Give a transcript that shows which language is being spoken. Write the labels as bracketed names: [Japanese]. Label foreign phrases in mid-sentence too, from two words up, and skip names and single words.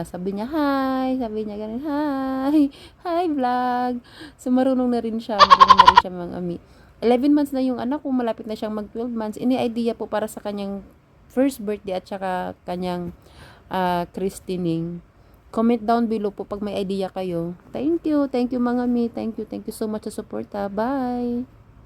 [Filipino] Sabi niya ganun, [English] hi vlog. [Filipino] So marunong na rin siya mga ami. 11 months na yung anak ko, malapit na siyang mag 12 months. Ini idea po para sa kanyang [English] first birthday [Filipino] at saka kanyang christening. [English] Comment down below [Filipino] po pag may idea kayo. [English] Thank you [Filipino] mga mi. [English] Thank you so much sa support. Bye.